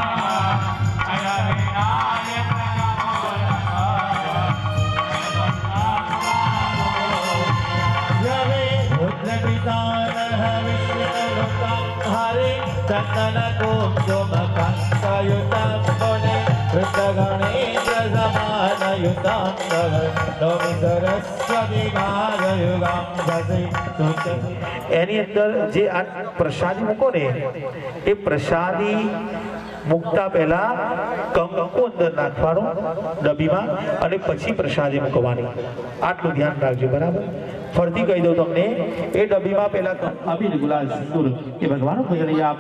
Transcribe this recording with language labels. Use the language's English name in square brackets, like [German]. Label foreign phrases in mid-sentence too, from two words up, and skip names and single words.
[Sanskrit] विनायक नमो नमः जवे रुद्रपितामह विष्णुलोकं हरे चन्दन कुङ्कुमकान्तयुतं मुने वृद्धगणेश समानयुतं तव नौमि सरस्वती भागयुगं भजे सुते. [Gujarati] એની અંદર જે આ પ્રસાદી મૂકો ને એ પ્રસાદી મૂકતા પહેલા કંકુ અંદર નાખવાનું ડબ્બીમાં અને પછી પ્રસાદી મૂકવાની. આટલું ધ્યાન રાખજો. બરાબર? ફરતી કહી દઉં તમને. એ ડબ્બીમાં પહેલા અબીલ ગુલાલ સિંદૂર એ ભગવાન પૂજન આપો.